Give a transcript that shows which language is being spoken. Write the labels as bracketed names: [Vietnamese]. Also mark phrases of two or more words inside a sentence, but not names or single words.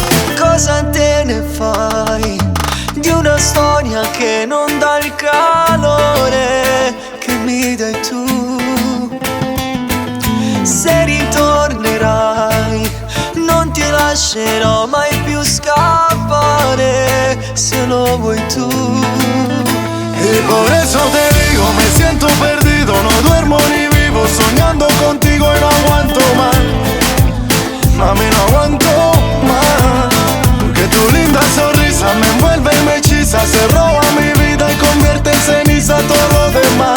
[Italian] Cosa te ne fai di una storia che non dà il calore che mi dai tu? Se ritornerai non ti lascerò mai più scappare, se lo vuoi tu. [Spanish] Y por eso te digo, me siento perdido, no duermo ni vivo, soñando contigo y no aguanto más. Mami, no aguanto más, que tu linda sonrisa me envuelve y me hechiza, se roba mi vida y convierte en ceniza todo lo demás.